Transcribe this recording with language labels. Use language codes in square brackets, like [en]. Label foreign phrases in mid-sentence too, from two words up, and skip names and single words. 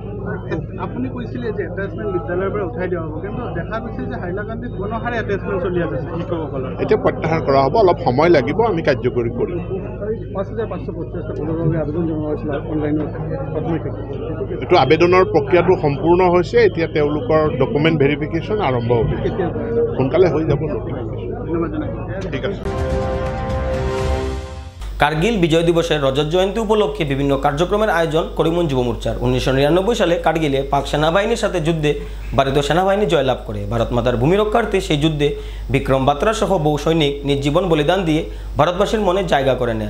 [as] আপুনি কৈছিলে যে এটেচমেণ্ট বিদ্যালয়ৰ পৰা উঠাই দিয়া হ'ব, কিন্তু দেখা গৈছে যে হাইলাকান্দিত গণহাৰে এটেচমেণ্ট চলি আছে শিক্ষকসকলৰ। এতিয়া প্ৰত্যাহাৰ কৰা হ'ব, অলপ সময় লাগিব, আমি কাৰ্যকৰী কৰিম। 5,550 আবেদন জনোৱা হৈছিল অনলাইনত প্ৰাথমিক শিক্ষক। এইটো আবেদনৰ প্ৰক্ৰিয়াটো সম্পূৰ্ণ হৈছে। এতিয়া তেওঁলোকৰ [en] document verification [as] আৰম্ভ হ'ব, সোনকালে হৈ যাব। ঠিক আছে। [bn] কার্গিল বিজয় দিবসের রজত জয়ন্তী উপলক্ষে বিভিন্ন কার্যক্রমের আয়োজন করিমগঞ্জ যুব মোর্চার। 1999 সালে কার্গিলে পাক সেনাবাহিনীর সাথে যুদ্ধে ভারতীয় সেনাবাহিনী জয়লাভ করে। ভারত মাতার ভূমি রক্ষার্থে সেই যুদ্ধে বিক্রম বাত্রা সহ বহু সৈনিক নিজ জীবন বলিদান দিয়ে ভারতবাসীর মনে জায়গা করে নেন।